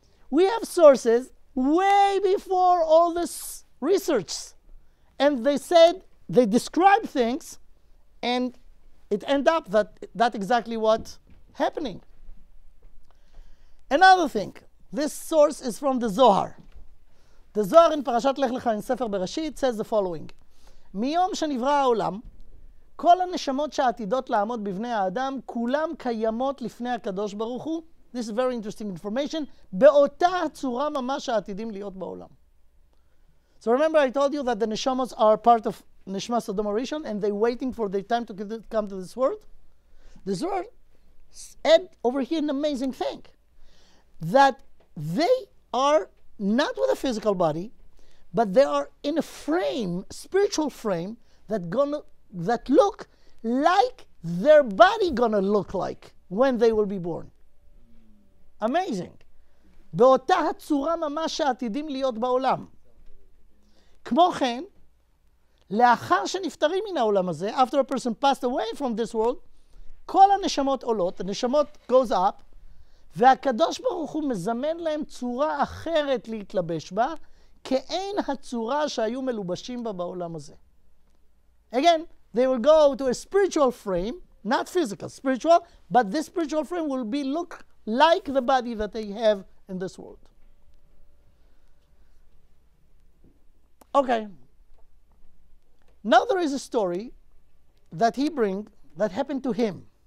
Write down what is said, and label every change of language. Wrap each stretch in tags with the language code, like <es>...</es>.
<en>We have sources way before all this research. And they describe things, and it ends up that that's exactly what's happening. Another thing, this source is from the Zohar. The Zohar in Parashat Lech Lecha in Sefer Bereshit says the following:</en> <he>מיום שנברא העולם, כל הנשמות שעתידות לעמוד בבני האדם, כולם קיימות לפני הקדוש ברוך הוא.</he> <en>This is very interesting information.</en> <he>באותה הצורה ממש העתידים להיות בעולם.</he> <en>So remember I told you that the neshamas are part of Neshama Sodom Rishon and they're waiting for their time to come to this world? This world add over here an amazing thing. That they are not with a physical body, but they are in a frame, spiritual frame, that look like their body gonna look like when they will be born. Amazing.</en> <he>באותה הצורה ממש שעתידים להיות בעולם. כמו כן, לאחר שנפטרים מן העולם הזה,</he> <en>after a person passed away from this world,</en> <he>כל הנשמות עולות, הנשמות</he> <en>goes up,</en> <he>והקדוש ברוך הוא מזמן להם צורה אחרת להתלבש בה, כאין הצורה שהיו מלובשים בה בעולם הזה.</he> <en>Again, they will go to a spiritual frame, not physical, spiritual, but this spiritual frame will look like the body that they have in this world. Okay. Now there is a story that he brings that happened to him.</en>